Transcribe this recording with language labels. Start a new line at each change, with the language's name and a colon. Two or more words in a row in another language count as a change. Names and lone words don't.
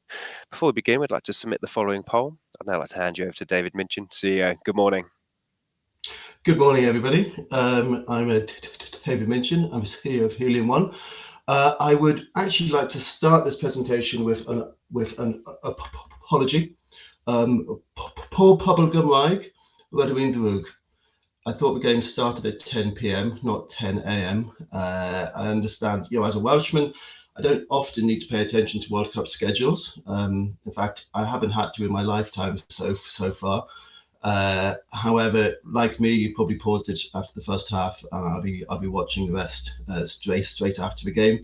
English: Before we begin, we'd like to submit the following poll. I'd now like to hand you over to David Minchin, CEO. Good morning. Good morning, everybody. I'm David Minchin. I'm CEO of Helium One. I would actually like to start this presentation with an apology.
Welsh: Poor pobl Gymraeg, rydw i'n ddrwg.
English: I thought the game started at 10 p.m, not 10 a.m. I understand, as a Welshman, I don't often need to pay attention to World Cup schedules. In fact, I haven't had to in my lifetime so far. However, like me, you probably paused it after the first half, and I'll be watching the rest straight after the game.